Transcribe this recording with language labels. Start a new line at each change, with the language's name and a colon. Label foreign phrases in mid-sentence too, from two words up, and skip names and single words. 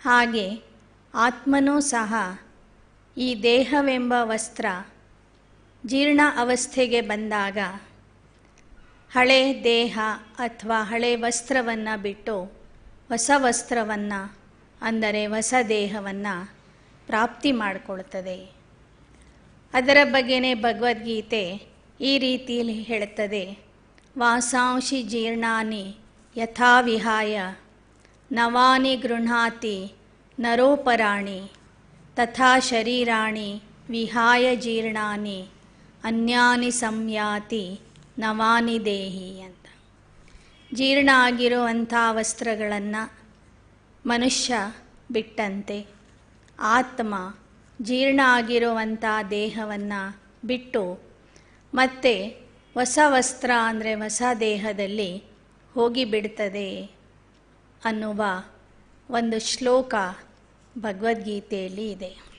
Kannada: ಹಾಗೆ ಆತ್ಮನೂ ಸಹ ಈ ದೇಹವೆಂಬ ವಸ್ತ್ರ ಜೀರ್ಣ ಅವಸ್ಥೆಗೆ ಬಂದಾಗ ಹಳೆ ದೇಹ ಅಥವಾ ಹಳೆ ವಸ್ತ್ರವನ್ನು ಬಿಟ್ಟು ಹೊಸ ವಸ್ತ್ರವನ್ನು ಅಂದರೆ ಹೊಸ ದೇಹವನ್ನು ಪ್ರಾಪ್ತಿ ಮಾಡಿಕೊಳ್ತದೆ. ಅದರ ಬಗ್ಗೆನೇ ಭಗವದ್ಗೀತೆ ಈ ರೀತಿಯಲ್ಲಿ ಹೇಳುತ್ತದೆ,
Sanskrit: ವಾಸಾಂಶಿ ಜೀರ್ಣಾನಿ ಯಥಾ ವಿಹಾಯ ನವಾನಿ ಗೃಹಾತಿ ನರೋಪರಾಣಿ ತಥಾ ಶರೀರಾಣಿ ವಿಹಾಯ ಜೀರ್ಣಾನಿ ಅನ್ಯಾನಿ ಸಂಯಾತಿ ನವಾನಿ ದೇಹಿ
Kannada: ಅಂತ. ಜೀರ್ಣ ಆಗಿರುವಂಥ ವಸ್ತ್ರಗಳನ್ನು ಮನುಷ್ಯ ಬಿಟ್ಟಂತೆ ಆತ್ಮ ಜೀರ್ಣ ಆಗಿರುವಂಥ ದೇಹವನ್ನು ಬಿಟ್ಟು ಮತ್ತೆ ಹೊಸ ವಸ್ತ್ರ ಅಂದರೆ ಹೊಸ ದೇಹದಲ್ಲಿ ಹೋಗಿಬಿಡ್ತದೆ ಅನ್ನುವ ಒಂದು ಶ್ಲೋಕ ಭಗವದ್ಗೀತೆಯಲ್ಲಿ ಇದೆ.